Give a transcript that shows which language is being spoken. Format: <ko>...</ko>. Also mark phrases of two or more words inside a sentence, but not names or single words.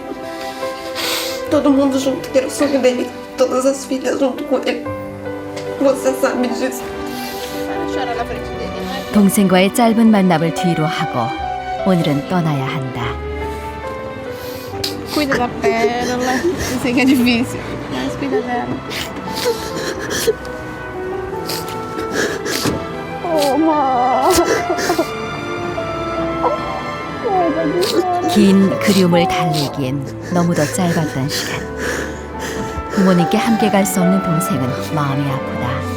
<pt>Todo mundo junto, que era o sonho dele. Todas as filhas junto com ele. Você sabe disso.</pt> <ko>동생과의 짧은 만남을 뒤로 하고 오늘은 떠나야 한다.</ko> <pt>Cuida da pérola. Eu sei que é difícil, mas cuida dela.</pt> <ko>긴 그리움을 달래기엔 너무도 짧았던 시간. 부모님께 함께 갈 수 없는 동생은 마음이 아프다.</ko>